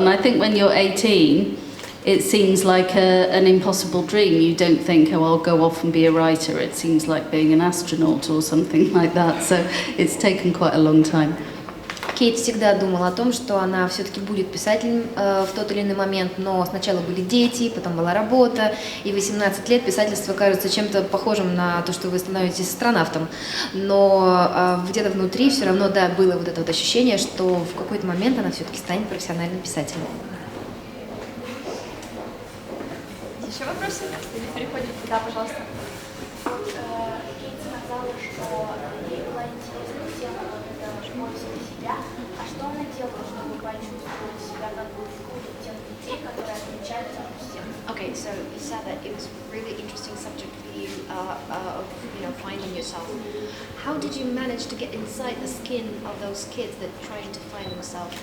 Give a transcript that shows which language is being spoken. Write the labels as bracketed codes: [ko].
[en] And I think when you're 18, it seems like an impossible dream. You don't think, oh, I'll go off and be a writer. It seems like being an astronaut or something like that. So it's taken quite a long time. [ru] Кейт всегда думала о том, что она все-таки будет писателем в тот или иной момент, но сначала были дети, потом была работа, и 18 лет писательство кажется чем-то похожим на то, что вы становитесь астронавтом. Но где-то внутри все равно, да, было вот это вот ощущение, что в какой-то момент она все-таки станет профессиональным писателем. Еще вопросы? Или переходим? Да, пожалуйста. Кейт сказала, что ей была интересна тема «Поиск себя». А что она делала, чтобы почувствовать себя как бы в круге тех детей, которые отличаются от всех? [en] Okay, so you said that it was a really interesting subject for you of finding yourself. How did you manage to get inside the skin of those kids that are trying to find themselves?